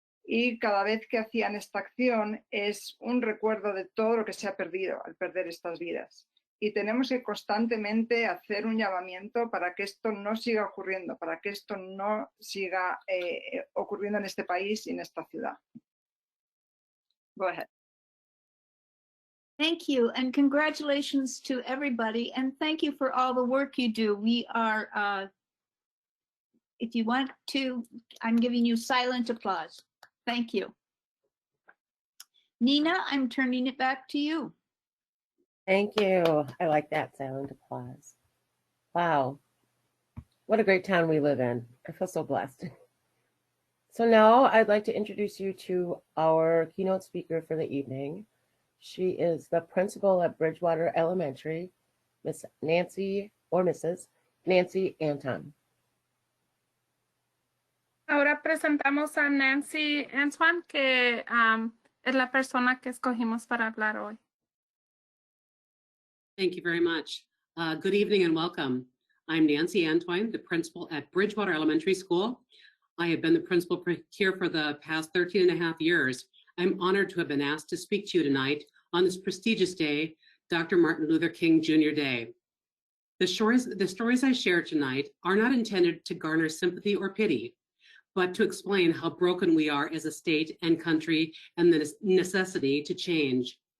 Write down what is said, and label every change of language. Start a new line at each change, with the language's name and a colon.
Spanish: Y cada vez que hacían esta acción es un recuerdo de todo lo que se ha perdido al perder estas vidas. Y tenemos que constantemente hacer un llamamiento para que esto no siga ocurriendo, para que esto no siga ocurriendo en este país y en esta ciudad.
English: Go ahead. Thank you, and congratulations to everybody, and thank you for all the work you do. We are, if you want to, I'm giving you silent applause. Thank you. Nina, I'm turning it back to you. Thank you. I like that silent applause. Wow. What a great town we live in. I feel so blessed. So now I'd like to introduce you to our keynote speaker for the evening. She is the principal at Bridgewater Elementary, Miss Nancy, or Mrs. Nancy Anton.
Spanish: Ahora presentamos a Nancy Antoine, que es la persona que escogimos para hablar hoy.
English: Thank you very much. Good evening and welcome. I'm Nancy Antoine, the principal at Bridgewater Elementary School. I have been the principal here for the past 13 and a half years. I'm honored to have been asked to speak to you tonight on this prestigious day, Dr. Martin Luther King Jr. Day. The stories I share tonight are not intended to garner sympathy or pity, but to explain how broken we are as a state and country and the necessity to change.